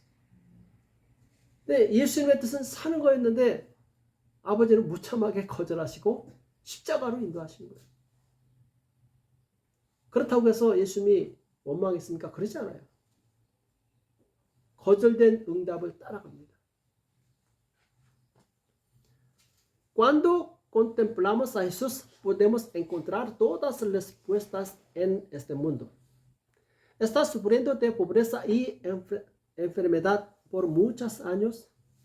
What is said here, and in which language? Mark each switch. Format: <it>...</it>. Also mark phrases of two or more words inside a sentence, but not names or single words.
<ko>근데 예수님의 뜻은 사는 거였는데 아버지는 무참하게 거절하시고 십자가로 인도하시는 거예요. 그렇다고 해서 예수님이 원망했습니까? 그러지 않아요. 거절된 응답을 따라갑니다.</ko> <es>Cuando contemplamos a Jesús, podemos encontrar todas las respuestas en este mundo. ¿Estás sufriendo de pobreza y enfermedad por muchos años?</es>